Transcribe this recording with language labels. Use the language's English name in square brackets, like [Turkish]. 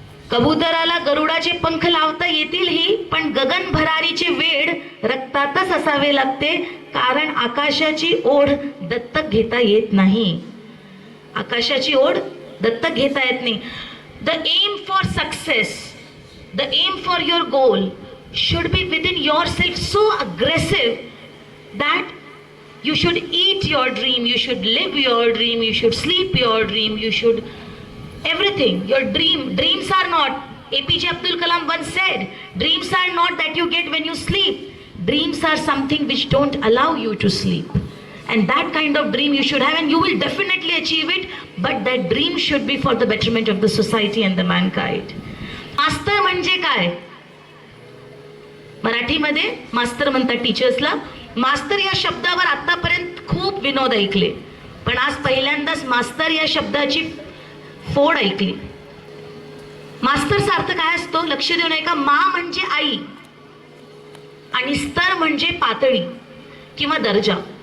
[Marathi] कबुतराला गरुडाचे पंख लावता येतील ही, पण गगन भरारीचे वेड रक्तातच असावे लागते, कारण आकाशाची ओढ दत्तक घेता येत नाही. आकाशाची ओढ दत्तक घेता येत नाही. [English] The aim for success, the aim for your goal should be within yourself, so aggressive that you should eat your dream, you should live your dream, you should sleep your dream, you should everything. Your dreams are not, APJ Abdul Kalam once said, dreams are not that you get when you sleep. Dreams are something which don't allow you to sleep, and that kind of dream you should have, and you will definitely achieve it, but that dream should be for the betterment of the society and the mankind. [Marathi] मास्तर म्हणजे काय? मराठीमध्ये मास्तर म्हणतात टीचर्सला. मास्तर या शब्दावर आतापर्यंत खूप विनोद ऐकले, पण आज पहिल्यांदाच मास्तर या शब्दाची फोड ऐकली. मास्तरचा अर्थ काय असतो? लक्ष देऊ नये का? मा म्हणजे आई आणि स्तर म्हणजे पातळी किंवा दर्जा.